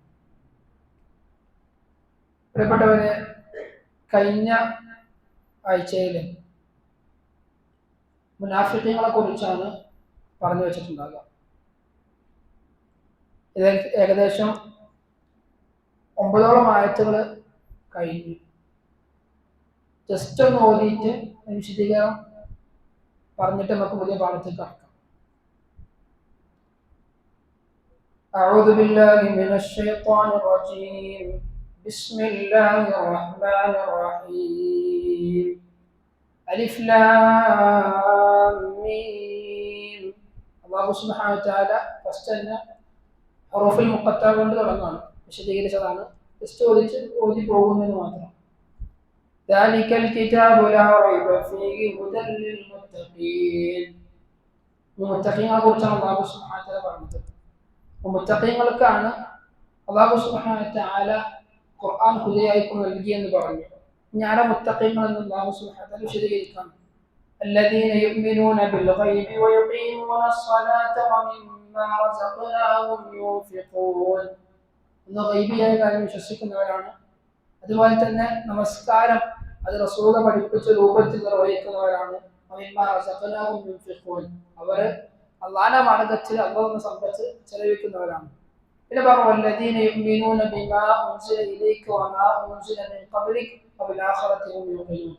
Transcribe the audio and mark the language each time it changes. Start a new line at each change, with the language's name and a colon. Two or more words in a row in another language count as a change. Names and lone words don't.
Malayalam: പ്രിയപ്പെട്ടവരെ, കഴിഞ്ഞ ആഴ്ചയിൽ മുനാഫിഖീങ്ങളെ കുറിച്ചാണ് പറഞ്ഞു വെച്ചിട്ടുണ്ടാകുക. ഇത് ഏകദേശം 9ഓളം ആയത്തുകൾ കഴിഞ്ഞു. ജസ്റ്റ് ഒന്ന് ഓതിയിട്ട് വിശദീകരണം പറഞ്ഞിട്ട് നമുക്ക് പുതിയ പാഠത്തിൽ കടക്കാം.
Arabic: أعوذ بالله من الشيطان الرجيم. بسم الله الرحمن الرحيم. ألف لام ميم. الله سبحانه وتعالى
Malayalam: ഫസ്റ്റ്
Arabic: حروف المقطعة
Malayalam: കൊണ്ട് തുടങ്ങാണ്, വിശദീകരിച്ചതാണ്. ജസ്റ്റ് ഓതി പോകുന്നതിന് മാത്രം.
Arabic: ذلك الكتاب لا ريب فيه هدى للمتقين.
Malayalam: മുത്തഖീങ്ങളെ കുറിച്ചാണ് അല്ലാഹു
Arabic: سبحانه وتعالى
Malayalam: പറഞ്ഞത്. മുത്തഖീങ്ങൾക്കാണ് അല്ലാഹു
Arabic: سبحانه وتعالى
Malayalam: ഖുർആൻ ഹുദയായി നൽകിയെന്ന് പറഞ്ഞു. ഞാനാ മുത്തഖീങ്ങൾ എന്ന് അല്ലാഹു
Arabic: سبحانه وتعالى
Malayalam: വിശദീകരിക്കാം.
Arabic: الذين يؤمنون بالغيب ويقيمون الصلاة ومما رزقناهم ينفقون.
Malayalam: ഇന്ന് ഗൈബിയായ കാര്യം വിശ്വസിക്കുന്നവരാണ്. അതുപോലെ തന്നെ നമസ്കാരം അത് റസൂൽ പഠിപ്പിച്ച രൂപത്തിൽ നിർവഹിക്കുന്നവരാണ്. അവർ അള്ളാഹുവിന്റെ മാർഗ്ഗത്തിൽ അള്ളാഹുവിന്റെ സമ്പത്ത് ചെലവഴിക്കുന്നവരാണ്. പിന്നെ പറഞ്ഞു
Arabic: والذين يؤمنون بما أنزل إليك وما أنزل من قبلك وبالآخرة هم يوقنون.